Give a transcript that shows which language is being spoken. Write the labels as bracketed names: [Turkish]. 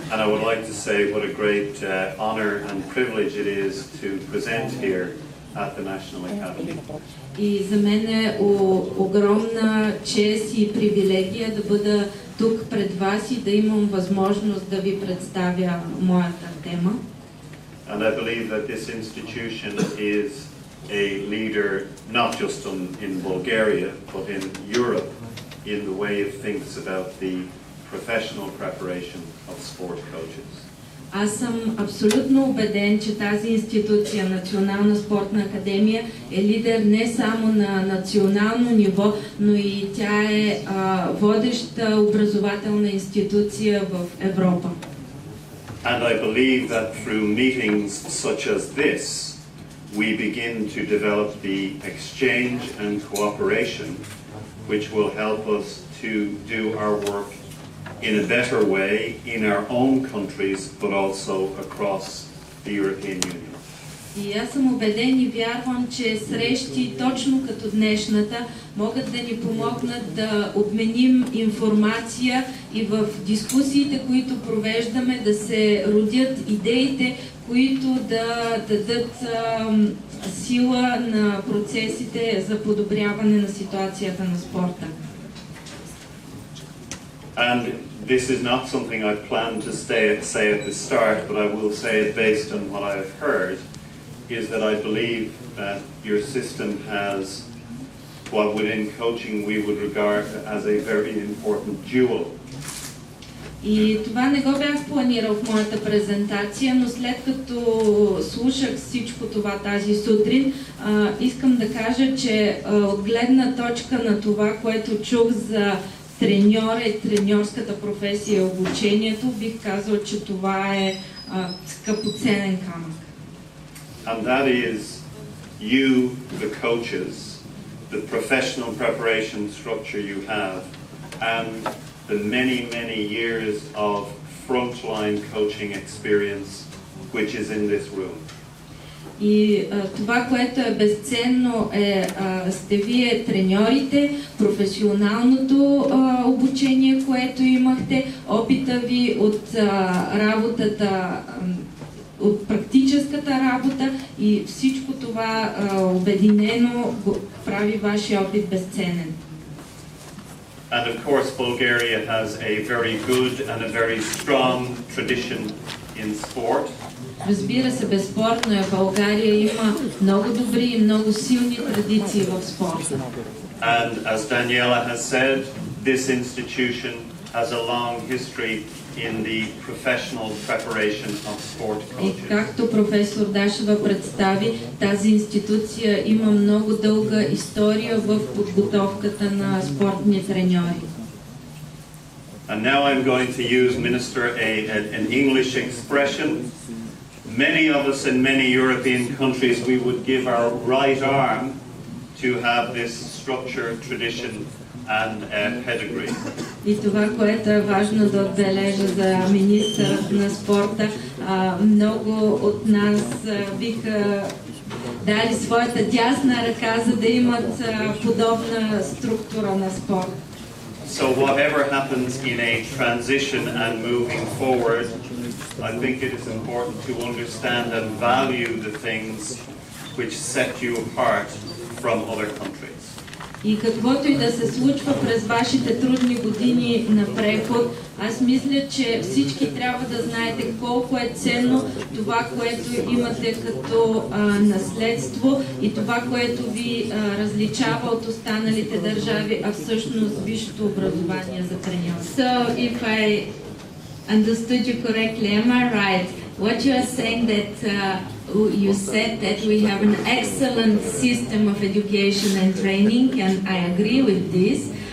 [English] would like to say what a great honor and privilege it is to present here at the National Academy. [Bulgarian] И за мен е огромна чест и привилегия да бъда тук пред вас и да имам възможност да ви представя моята тема. [English] And I believe that this institution is a leader not just in Bulgaria, but in Europe in the way it thinks about the professional preparation of sport coaches. [Bulgarian] Аз съм абсолютно убеден, че тази институция, Национална спортна академия, е лидер не само на национално ниво, но и тя е водеща образователна институция в Европа. [English] And I believe that through meetings such as this, we begin to develop the exchange and cooperation, which will help us to do our work in a better way in our own countries, but also across the European Union. [Bulgarian] И аз съм убеден и вярвам, че срещи точно като днешната могат да ни помогнат да обменим информация и в дискусиите, които провеждаме, да се родят идеите, които да дадат сила на процесите за подобряване на ситуацията на спорта. [English] And this is not something I plan to say at the start, but I will say it based on what I have heard, is that I believe that your system has what within coaching we would regard as a very important jewel. [Bulgarian] И това не го бях планирал в моята презентация, но след като слушах всичко това тази сутрин, искам да кажа, че от гледна точка на това, което чух за треньора и треньорската професия и обучението, бих казал, че това е скъпоценен камък. [English] And that is you, the coaches, the professional preparation structure you have, and the many, many years of frontline coaching experience which is in this room. [Bulgarian] И това, което е безценно, сте вие треньорите, професионалното обучение, което имахте, опита ви от работата, от практическата работа и всичко това обединено прави вашия опит безценен. [English] And of course, Bulgaria has a very good and a very strong tradition in sport. [Bulgarian] Разбира се, безспорно е, България има много добри и много силни традиции в спорта. [English] And as Daniela has said, this institution has a long history in the professional preparation of sport coaches. [Bulgarian] И както професор Дашева представи, тази институция има много дълга история в подготовката на спортни треньори. [English] And now I'm going to use, Minister, an English expression. Many of us in many European countries, we would give our right arm to have this structure, tradition and pedigree. [Bulgarian] И това, което е важно да отбележа за министърът на спорта, много от нас биха дали своята дясна ръка, за да имат подобна структура на спорт. [English] So whatever happens in a transition and moving forward, I think it is important to understand and value the things which set you apart from other countries. [Bulgarian] И каквото и да се случва през вашите трудни години на преход, аз мисля, че всички трябва да знаете колко е ценно това, което имате като наследство и това, което ви различава от останалите държави, а всъщност висшето образование за треньор. [English] So if I understood you correctly, am I right? What you are saying that you said that we have an excellent system of education and training, and I agree with this.